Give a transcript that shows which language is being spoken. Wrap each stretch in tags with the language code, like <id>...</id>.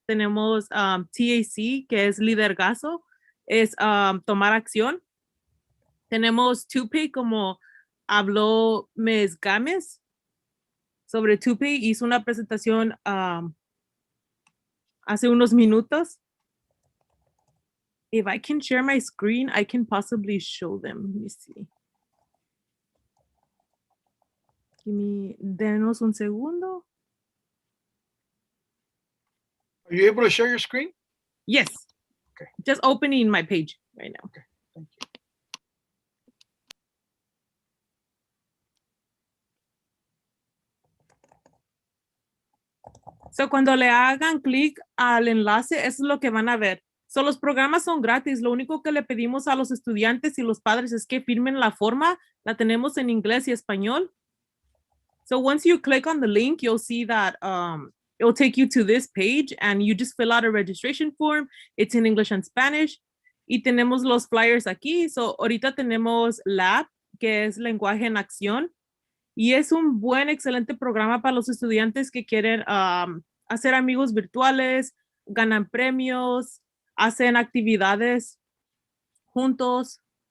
<es>Tenemos TAC, que es liderazgo, es tomar acción. Tenemos Tupi, como habló Ms. Gámez sobre Tupi. Hizo una presentación hace unos minutos.</es> <en>If I can share my screen, I can possibly show them. Let me see.</en> <es>Denos un segundo.</es> <en>Are you able to share your screen? Yes. Okay. Just opening my page right now. Okay, thank you.</en> <es>So, cuando le hagan clic al enlace, eso es lo que van a ver. So, los programas son gratis. Lo único que le pedimos a los estudiantes y los padres es que firmen la forma. La tenemos en inglés y español.</es> <en>So, once you click on the link, you'll see that it will take you to this page and you just fill out a registration form. It's in English and Spanish.</en> <es>Y tenemos los flyers aquí. So, ahorita tenemos LAB, que es Lenguaje en Acción. Y es un buen, excelente programa para los estudiantes que quieren hacer amigos virtuales, ganan premios, hacen actividades juntos.</es>